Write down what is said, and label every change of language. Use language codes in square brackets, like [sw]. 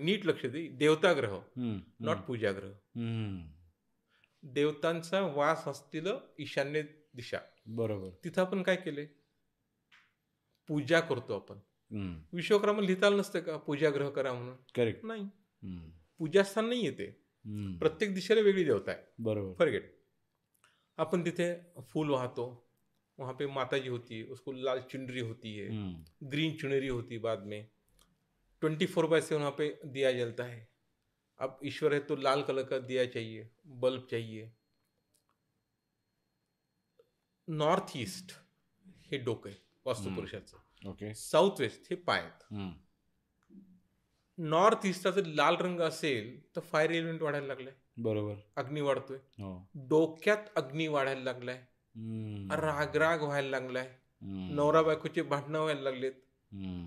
[mr] नीट लक्ष दे, देवताग्रह, नॉट पूजाग्रह. देवतांचा वास असलेलं ईशान्य दिशा, बरोबर. तिथं आपण काय केले, पूजा करतो आपण. विश्वकर्मा लिहिता आलं नसतं का पूजाग्रह करा म्हणून? करेक्ट. नाही, पूजास्थान नाही येते, प्रत्येक दिशेला वेगळी देवता आहे, बरोबर. [en] Forget. [mr] आपण तिथे फूल वाहतो, [hi] वहाँ पे माता जी होती है, उसको लाल चुनरी होती है, ग्रीन चुनरी होती बाद में, 24/7 वहाँ पे दिया जलता है. अब ईश्वर है तो लाल कलर का दिया चाहिए, बल्ब चाहिए. [mr] नॉर्थ ईस्ट हे डोकं आहे वास्तुपुरुषाचं, ओके. साऊथ वेस्ट हे पाय आहेत. नॉर्थ ईस्टचा जर लाल रंग असेल तर फायर एलिमेंट वाढायला लागलाय, बरोबर. अग्नी वाढतोय, डोक्यात अग्नी वाढायला लागलाय, रागराग व्हायला लागलाय, नवरा बायकोचे भांडणं व्हायला लागलेत.